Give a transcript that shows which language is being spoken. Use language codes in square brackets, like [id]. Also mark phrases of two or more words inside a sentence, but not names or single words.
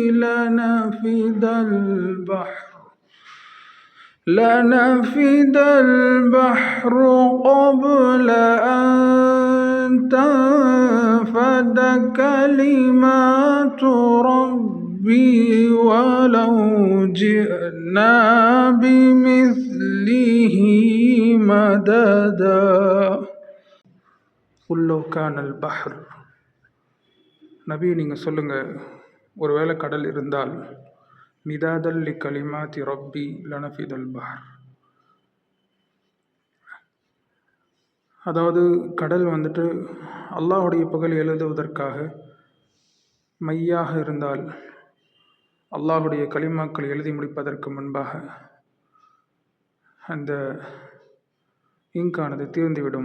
[ar] لنفد البحر قبل أن تنفد كلمات ربي ولو جئنا بمثله مددا قل لو كان البحر [ta] நபி நீங்கள் சொல்லுங்கள், ஒருவேளை கடல் இருந்தால் [ar] مدادا لكلمات ربي لنفد البحر, [ta] அதாவது கடல் வந்துட்டு அல்லாஹுடைய புகழ் எழுதுவதற்காக மையாக இருந்தால் அல்லாஹுடைய கலிமாக்கள் எழுதி முடிப்பதற்கு முன்பாக அந்த இங்கானது தீர்ந்துவிடும்.